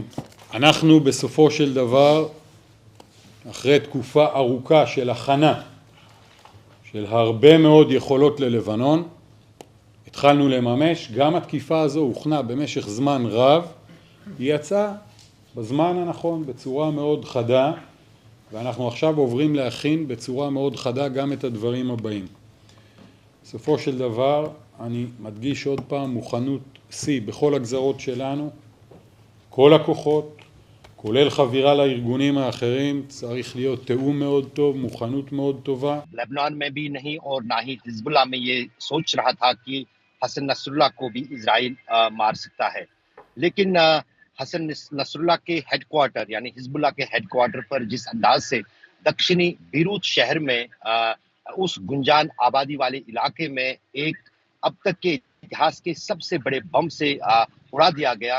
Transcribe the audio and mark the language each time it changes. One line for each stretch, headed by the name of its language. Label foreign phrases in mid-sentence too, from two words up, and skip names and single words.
Hebrew: אנחנו בסופו של דבר, אחרי תקופה ארוכה של הכנה, של הרבה מאוד יכולות ללבנון, התחלנו לממש, גם התקיפה הזו הוכנה במשך זמן רב, היא יצאה בזמן הנכון, בצורה מאוד חדה, ואנחנו עכשיו עוברים להכין בצורה מאוד חדה גם את הדברים הבאים. בסופו של דבר, אני מדגיש עוד פעם, מוכנות שיא בכל הגזרות שלנו, כל הכוחות, כולל חבירה לארגונים האחרים, צריך להיות תיאום מאוד טוב, מוכנות מאוד טובה.
Hindi: लेबनान में भी नहीं और ना ही हिज़्बुल्लाह में ये सोच रहा था कि हसन नसरुल्लाह को भी इज़राइल मार सकता है। लेकिन हसन नसरुल्लाह के हेडक्वार्टर यानी हिज़्बुल्लाह के हेडक्वार्टर पर जिस अंदाज़ से दक्षिणी बीरूत शहर में उस गुंजान आबादी वाले इलाके में एक अब तक के इतिहास के सबसे बड़े बम से उड़ा दिया गया।